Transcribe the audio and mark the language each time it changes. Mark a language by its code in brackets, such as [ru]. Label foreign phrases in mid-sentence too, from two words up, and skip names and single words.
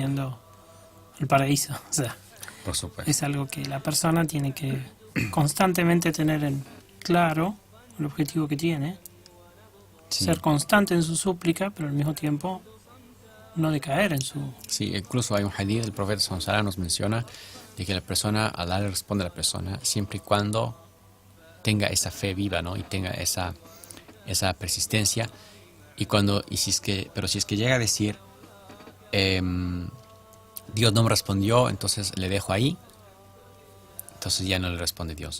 [es] pidiendo el paraíso. O sea, por supuesto. es algo que la persona tiene que constantemente tener en claro el objetivo que tiene. Sí. Ser constante en su súplica, pero al mismo tiempo no decaer en su... Sí, incluso hay un hadith del profeta [ar] صلى الله عليه وسلم [es] nos menciona de que la persona, Allah le responde a la persona siempre y cuando tenga esa fe viva, ¿no? Y tenga esa persistencia. Pero si es que llega a decir Dios no me respondió, entonces le dejo ahí, entonces ya no le responde Dios.